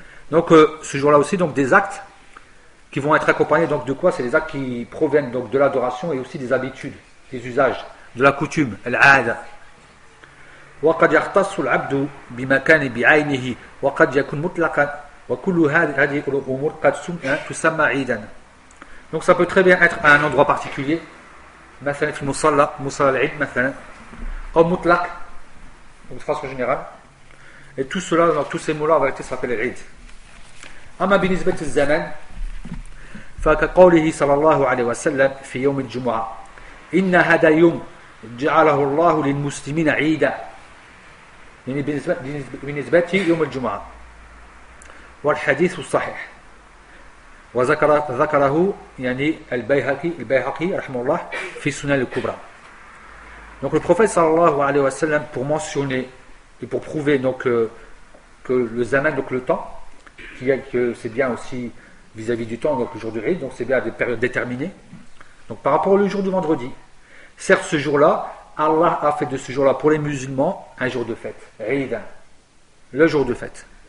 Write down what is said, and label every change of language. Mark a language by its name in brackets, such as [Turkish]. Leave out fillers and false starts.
[French] Donc ce jour-là aussi, donc des actes qui vont être accompagnés. Donc de quoi? C'est des actes qui proviennent donc de l'adoration et aussi des habitudes, des usages, de la coutume. [Arabic] العادة. وقد يختص العبد بمكان بعينه وقد يكون مطلقا وكل هذه الأمور قد تسمى عيدا. [French] Donc ça peut très bien être à un endroit particulier. [Arabic] مثلا في المصلى, مصلى العيد مثلا. أو مطلق. [French] Donc de façon générale. Et tout cela, donc tous ces mots-là, en réalité, s'appellent العيد. [Arabic] أما بالنسبة للزمن فكقوله صلى الله عليه وسلم في يوم الجمعة إن هذا يوم جعله الله للمسلمين عيدا. يعني بالنسبة يوم الجمعة والحديث الصحيح وذكره يعني البيهقي رحمه الله في سنن الكبرى. [French] Donc le prophète [Arabic] صلى الله عليه وسلم [French] pour mentionner et pour prouver donc que le zaman, donc le temps, que c'est bien aussi vis-à-vis du temps, donc le jour du Eid, donc c'est bien à des périodes déterminées. Donc par rapport au jour du vendredi, certes ce jour-là, Allah a fait de ce jour-là pour les musulmans un jour de fête, Eid, le jour de fête.